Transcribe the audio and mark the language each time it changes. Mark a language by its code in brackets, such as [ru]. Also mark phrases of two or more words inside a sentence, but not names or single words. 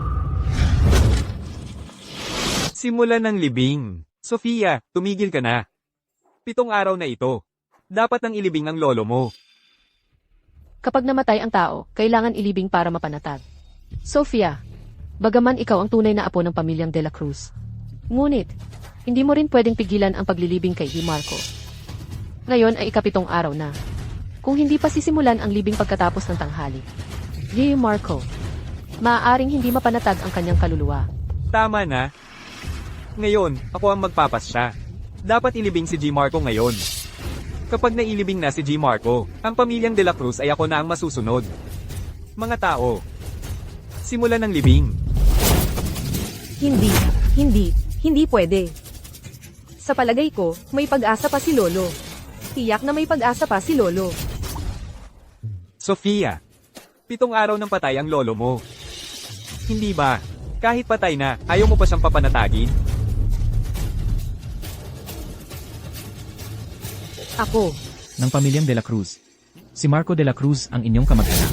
[tl] Simula ng libing. Sofia, tumigil ka na. 7 araw na ito. Dapat nang ilibing ang lolo mo. Kapag namatay ang tao, kailangan ilibing para mapanatag. Sofia, bagaman ikaw ang tunay na apo ng pamilyang de la Cruz. Ngunit, hindi mo rin pwedeng pigilan ang paglilibing kay E. Marco. Ngayon ay ika-7 araw na. Kung hindi pa sisimulan ang libing pagkatapos ng tanghali. E. Marco, maaaring hindi mapanatag ang kanyang kaluluwa. Tama na. Ngayon, ako ang magpapasya. Dapat ilibing si G. Marco ngayon. Kapag nailibing na si G. Marco, ang pamilyang de la Cruz ay ako na ang masusunod. Mga tao, simulan ng libing. Hindi pwede. Sa palagay ko, may pag-asa pa si Lolo. Tiyak na may pag-asa pa si Lolo. Sofia, 7 araw nang patay ang lolo mo. Hindi ba? Kahit patay na, ayaw mo pa siyang papanatagin? Ako. Ng pamilyang de la Cruz. Si Marco de la Cruz ang inyong kamag-anak.